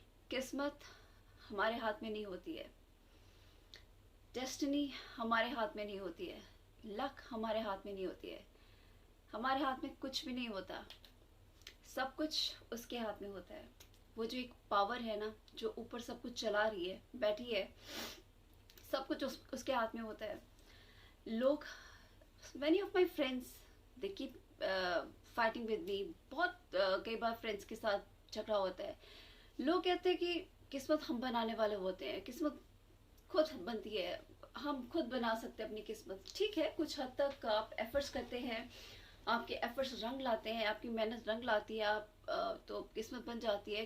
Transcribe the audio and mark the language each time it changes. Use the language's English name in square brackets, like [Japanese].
[Hindi] किस्मत हमारे हाथ में नहीं होती है. डेस्टिनी हमारे हाथ में नहीं होती है. लक हमारे हाथ में नहीं होती है. हमारे हाथ में कुछ भी नहीं होता. सब कुछ उसके हाथ में होता है. वो जो एक पावर है ना, जो ऊपर सब कुछ चला रही है, बैठी है, सब कुछ उसके हाथ में होता है. लोग, [English] many of my friends, they keep fighting with me. [Hindi] बहुत कई बार फ्रेंड्स के साथ झगड़ा होता है. लोग कहते हैं कि किस्मत हम बनाने वाले होते हैं, किस्मत खुद बनती है, हम खुद बना सकते हैं अपनी किस्मत. ठीक है, कुछ हद तक आप एफर्ट्स करते हैं, आपके एफर्ट्स रंग लाते हैं, आपकी मेहनत रंग लाती है, आप तो किस्मत बन जाती है.